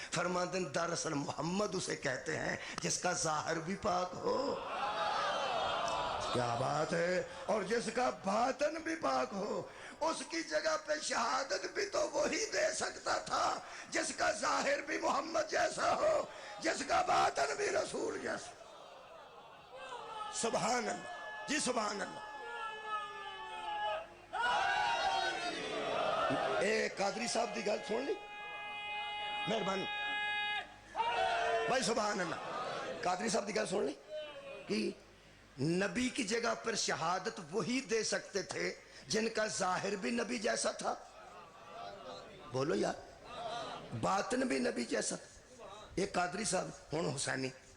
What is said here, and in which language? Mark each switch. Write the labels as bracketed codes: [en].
[ur] فرماتے ہیں دراصل محمد اسے کہتے ہیں جس کا ظاہر بھی پاک ہو، کیا بات ہے، اور جس کا باطن بھی پاک ہو. اس کی جگہ پہ شہادت بھی تو وہی دے سکتا تھا جس کا ظاہر بھی محمد جیسا ہو، جس کا باطن بھی رسول جیسا. سبحان اللہ جی سبحان اللہ. [pa] اے قادری صاحب دی گل سن لی، مہربانی بھائی سبحان اللہ. قادری صاحب دی گل سن لی [ur] کہ نبی کی جگہ پر شہادت وہی دے سکتے تھے جن کا ظاہر بھی نبی جیسا تھا. بولو یار، باطن بھی نبی جیسا تھا. یہ قادری صاحب ہن حسینی.